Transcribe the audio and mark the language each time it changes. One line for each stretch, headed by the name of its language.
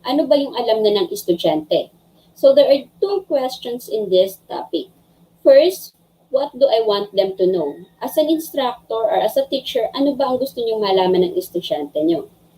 Filipino: Ano ba yung alam na ng estudyante?
English: So, there are two questions in this topic. First, what do I want them to know? As an instructor or as a teacher,
Filipino: ano ba ang gusto niyong malaman ng estudyante niyo?